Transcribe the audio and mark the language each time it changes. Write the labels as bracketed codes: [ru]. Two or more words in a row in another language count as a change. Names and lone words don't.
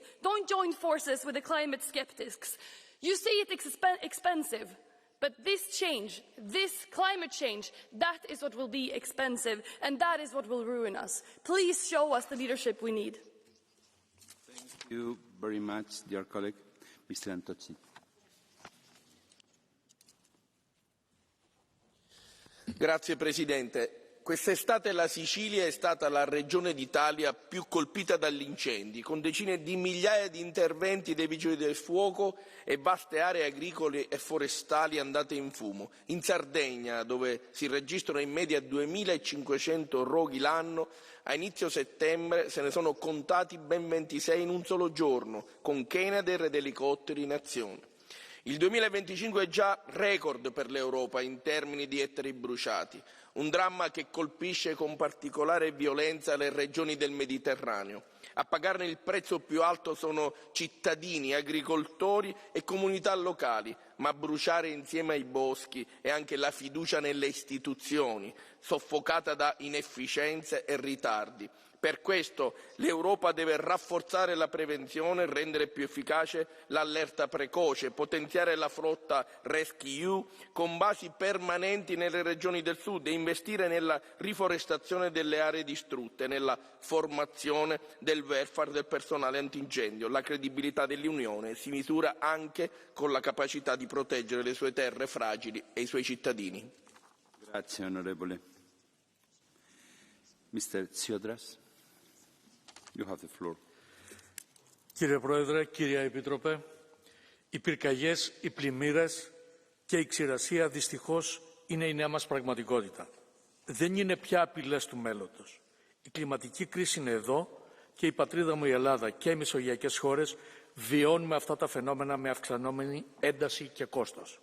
[en] Don't join forces with the climate skeptics. You say it's expensive. But this change, this climate change, that is what will be expensive, and that is what will ruin us. Please show us the leadership we need. Thank you very much, dear colleague. Mr. Antocci. [it] Grazie Presidente. Quest'estate la Sicilia è stata la regione d'Italia più colpita dagli incendi, con decine di migliaia di interventi dei vigili del fuoco e vaste aree agricole e forestali andate in fumo. In Sardegna, dove si registrano in media 2.500 roghi l'anno, a inizio settembre se ne sono contati ben 26 in un solo giorno, con Canadair ed elicotteri in azione. Il 2025 è già record per l'Europa in termini di ettari bruciati, un dramma che colpisce con particolare violenza le regioni del Mediterraneo. A pagarne il prezzo più alto sono cittadini, agricoltori e comunità locali, ma a bruciare insieme ai boschi è anche la fiducia nelle istituzioni, soffocata da inefficienze e ritardi. Per questo l'Europa deve rafforzare la prevenzione, rendere più efficace l'allerta precoce, potenziare la flotta RescEU con basi permanenti nelle regioni del sud e investire nella riforestazione delle aree distrutte, nella formazione del welfare del personale antincendio. La credibilità dell'Unione si misura anche con la capacità di proteggere le sue terre fragili e i suoi cittadini. Grazie, onorevole. Mr. Tsiodras. [en] You have the floor. [el] Κύριε Πρόεδρε, κύριε Επίτροπε, οι πυρκαγιές, οι πλημμύρες και η ξηρασία δυστυχώς είναι η νέα μας πραγματικότητα. Δεν είναι πια απειλές του μέλλοντος. Η κλιματική κρίση είναι εδώ και η πατρίδα μου η Ελλάδα και οι μεσογειακές χώρες βιώνουμε αυτά τα φαινόμενα με αυξανόμενη ένταση και κόστος.